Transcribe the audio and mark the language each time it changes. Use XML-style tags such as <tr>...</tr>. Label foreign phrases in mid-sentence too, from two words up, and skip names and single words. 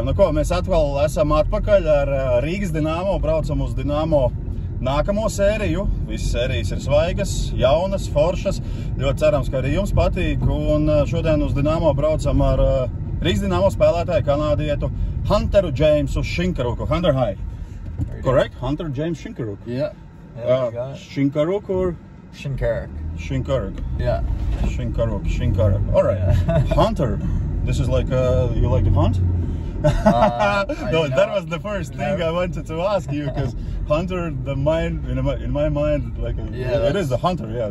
<lv>Nu ko, mēs atkal esam atpakaļ ar Rīgas Dinamo, braucam uz Dinamo nākamo sēriju. Visas sērijas ir svaigas, jaunas, foršas. Ļoti cerams, ka arī jums patīk. Un šodien uz Dinamo braucam ar Rīgas Dinamo spēlētāju kanādietu Hunteru Jamesu Shinkaruku.</lv> <en>Hunter, hi. Correct? Hunter James Shinkaruk. Yeah. Shinkaruk or? Shinkaruk. Shinkaruk. Yeah. Shinkaruk. All right. Hunter. This is like, you like to hunt? No, that was the first thing I wanted to ask you, because hunter, in my mind, like it is the hunter, yeah.</en>